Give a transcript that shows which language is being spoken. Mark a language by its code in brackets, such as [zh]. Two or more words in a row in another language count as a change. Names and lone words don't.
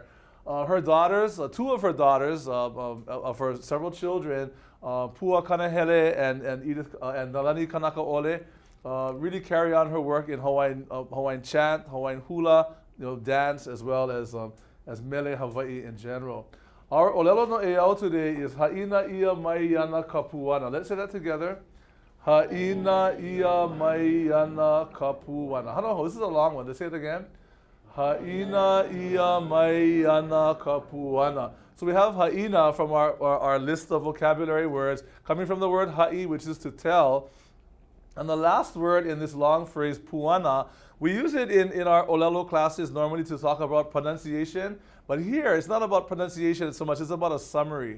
[en] Her daughters, two of her daughters, of her several children, Pua Kanahele and Edith and Nalani Kanakaʻole, really carry on her work in Hawaiian chant, Hawaiian hula, dance, as well as [haw] mele Hawaii [en] in general. Our [haw] Ōlelo No'eau [en] today is [haw] Ha'ina ia mai ana kapuana. [en] Let's say that together. [haw] Ha'ina ia mai ana kapuana. [en] Hanoho, this is a long one. Let's say it again. [haw] Ha'ina ia mai ana kapuana. [en] So we have ha'ina from our list of vocabulary words, coming from the word ha'i, which is to tell. And the last word in this long phrase, puana, we use it in our Ōlelo classes normally to talk about pronunciation. But here, it's not about pronunciation so much, it's about a summary.